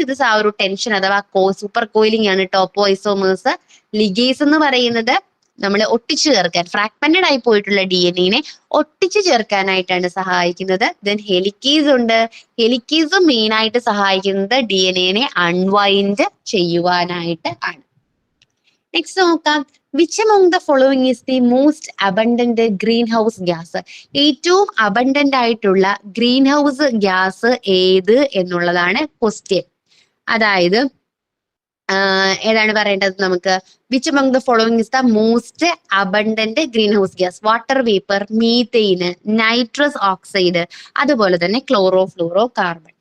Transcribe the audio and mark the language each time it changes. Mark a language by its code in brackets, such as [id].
[ml] ഇത് ആ ഒരു ടെൻഷൻ അഥവാ സൂപ്പർ കോയിലിംഗ് ആണ് ടോപ്പോ ഐസോമേഴ്സ്. ലിഗേസ് എന്ന് പറയുന്നത് നമ്മൾ ഒട്ടിച്ചു ചേർക്കാൻ, ഫ്രാഗ്മെന്റഡ് ആയി പോയിട്ടുള്ള DNA ഒട്ടിച്ചു ചേർക്കാനായിട്ടാണ് സഹായിക്കുന്നത്. ദെൻ ഹെലിക്കേസ് ഉണ്ട്. ഹെലിക്കേസ് മെയിൻ ആയിട്ട് സഹായിക്കുന്നത് DNA അൺവൈൻഡ് ചെയ്യുവാനായിട്ട് ആണ്. നെക്സ്റ്റ് നോക്കാം, [en] Which among the following is the most abundant greenhouse gas. [ml] ഏറ്റവും അബണ്ടന്റ് ആയിട്ടുള്ള ഗ്രീൻ ഹൗസ് ഗ്യാസ് ഏത് എന്നുള്ളതാണ് ക്വസ്റ്റ്യൻ. അതായത് ഏതാണ് പറയേണ്ടത് നമുക്ക്, [en] Which among the following is the most abundant greenhouse gas. Water vapour, methane, nitrous oxide, അതുപോലെ തന്നെ chlorofluorocarbon.